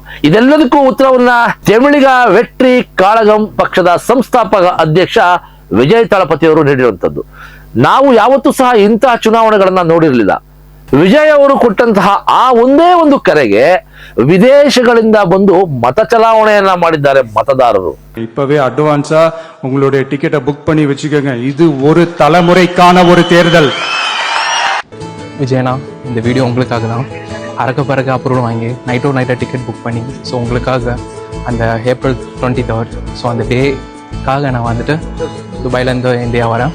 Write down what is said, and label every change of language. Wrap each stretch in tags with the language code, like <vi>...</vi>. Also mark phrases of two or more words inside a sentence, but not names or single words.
<kn>ಇದೆಲ್ಲದಕ್ಕೂ ಉತ್ತರವನ್ನ ತಮಿಳಿಗ ವೆಟ್ರಿ ಕಾಳಗಂ ಪಕ್ಷದ ಸಂಸ್ಥಾಪಕ ಅಧ್ಯಕ್ಷ ವಿಜಯ್ ತಳಪತಿಯವರು ನೀಡಿರುವಂತದ್ದು. ನಾವು ಯಾವತ್ತೂ ಸಹ ಇಂತಹ ಚುನಾವಣೆಗಳನ್ನ ನೋಡಿರಲಿಲ್ಲ. ವಿಜಯ್ ಅವರು ಕೊಟ್ಟಂತಹ ಆ ಒಂದೇ ಒಂದು ಕರೆಗೆ ವಿದೇಶಗಳಿಂದ ಬಂದು ಮತ ಚಲಾವಣೆಯನ್ನ ಮಾಡಿದ್ದಾರೆ ಮತದಾರರು.</kn> <ta>இப்பவே அட்வான்ஸா உங்களுடைய டிக்கெட்டை புக் பண்ணி வச்சுக்கோங்க. இது ஒரு தலைமுறைக்கான ஒரு தேர்தல். விஜயனா, இந்த வீடியோ உங்களுக்காக தான். அறக்க பறக்க அப்ரூவல் வாங்கி நைட்டாக</ta> <en>ticket book</en> <ta>பண்ணி ஸோ உங்களுக்காக அந்த ஏப்ரல் 23rd ஸோ அந்த டேக்காக நான் வந்துட்டு துபாயிலேருந்து இந்தியா வரேன்.</ta>